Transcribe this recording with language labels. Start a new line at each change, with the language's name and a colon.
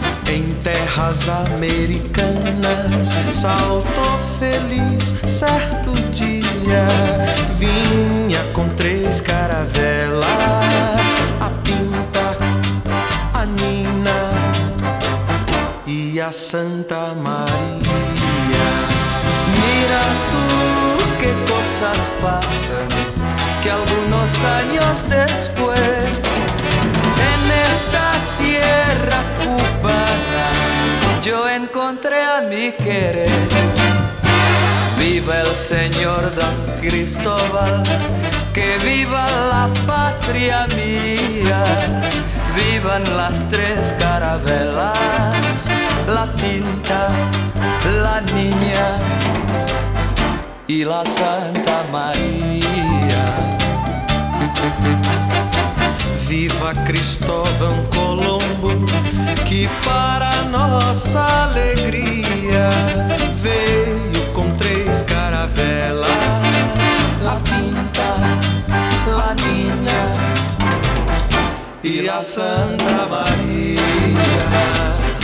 Portuguese: Em terras americanas saltou feliz certo dia. Vinha com três caravelas, a pinta, a nina e a Santa Maria.
Spanish: Mira tu que cosas pasan, que algunos años después en esta tierra cubana yo encontré a mi querer. Viva el señor Don Cristóbal, que viva la patria mía. Vivan las tres carabelas, la tinta, la niña y la Santa María.
Portuguese: Viva Cristóvão Colombo, que para nossa alegria veio com três caravelas, la pinta, la nina e a Santa Maria.